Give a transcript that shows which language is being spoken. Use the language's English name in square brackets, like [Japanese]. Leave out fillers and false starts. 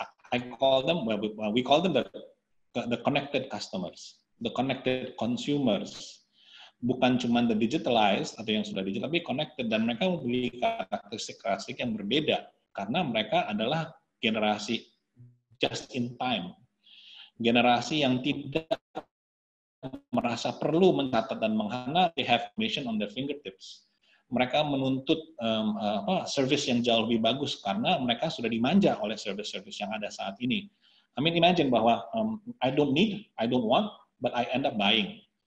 [English] I call them, we call them the connected customers, the connected consumers. [Indonesian] Bukan cuma the digitalized atau yang sudah digital, tapi connected, dan mereka memiliki karakteristik yang berbeda karena mereka adalah generasi just in time, generasi yang tidak merasa perlu mencatat dan menghafal, [English] they have information on their fingertips. [Indonesian] Mereka menuntut service yang jauh lebih bagus karena mereka sudah dimanja oleh service-service yang ada saat ini. [English] I mean, [Indonesian] imagine bahwa [English] I don't need, I don't want, but I end up buying.